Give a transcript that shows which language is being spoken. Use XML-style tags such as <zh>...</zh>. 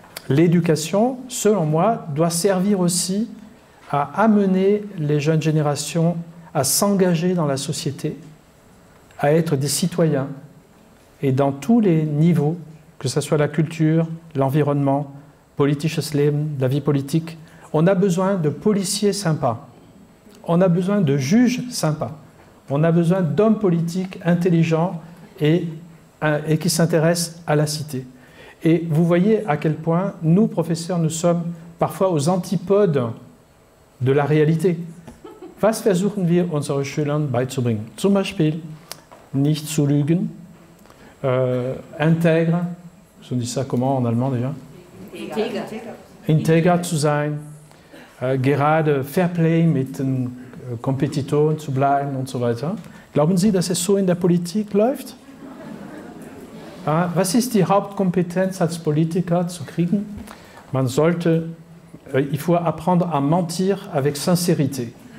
<fr>l'éducation, selon moi, doit servir aussi à amener les jeunes générations à s'engager dans la société, à être des citoyens, et dans tous les niveaux, que ce soit la culture, l'environnement,</fr> <de>politisches Leben,</de> <fr>la vie politique, on a besoin de policiers sympas, on a besoin de juges sympas, on a besoin d'hommes politiques intelligents et qui s'intéressent à la cité. Et vous voyez à quel point nous, professeurs, nous sommes parfois aux antipodes de la réalité.</fr> <de>Was versuchen wir unseren Schülern beizubringen? Zum Beispiel nicht zu lügen,</de> <fr>intègre, on dit ça comment en allemand déjà?</fr> <de>Integer zu sein, gerade Fair Play mit den Kompetitoren zu bleiben und so weiter. Glauben Sie, dass es so in der Politik läuft? Was ist die Hauptkompetenz als Politiker zu kriegen?</de> <fr>Il faut apprendre à mentir avec sincérité.</fr>